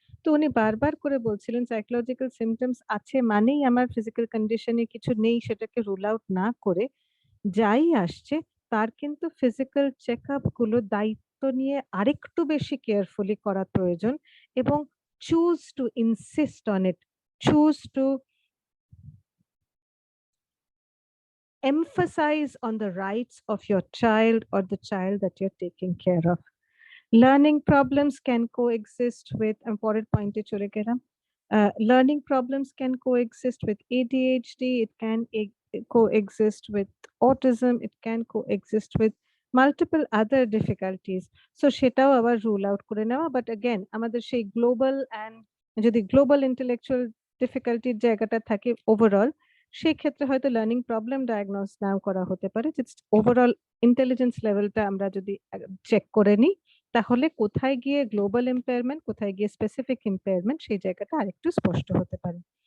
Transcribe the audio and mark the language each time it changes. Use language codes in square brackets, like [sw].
[bn] তো উনি বারবার করে বলছিলেন সাইকোলজিক্যাল সিমটমস আছে মানেই আমার ফিজিক্যাল কন্ডিশনে কিছু নেই সেটাকে রুল আউট না করে যাই আসছে তার কিন্তু ফিজিক্যাল চেকআপ গুলো দায়িত্ব নিয়ে আরেকটু বেশি কেয়ারফুলি করা প্রয়োজন এবং [en] Choose to insist on it, choose to emphasize on the rights of your child or the child that you're taking care of. Learning problems can coexist with important point [bn] chole gelam. [en] Learning problems can coexist with ADHD, it can coexist with autism, it can coexist with multiple other difficulties. [bn] So সেটাও আবার rule out করে নেওয়া, [en] but again [bn] আমাদের সেই global and যদি global intellectual difficulty জায়গাটা থাকে overall সেই ক্ষেত্রে হয়তো লার্নিং প্রবলেম ডায়াগনোস নাও করা হতে পারে, জাস্ট ওভারঅল ইন্টেলিজেন্স লেভেলটা আমরা যদি চেক করে নিই তাহলে কোথায় গিয়ে গ্লোবাল ইম্পেয়ারমেন্ট কোথায় গিয়ে স্পেসিফিক ইম্পেয়ারমেন্ট সেই জায়গাটা আরেকটু স্পষ্ট হতে পারে।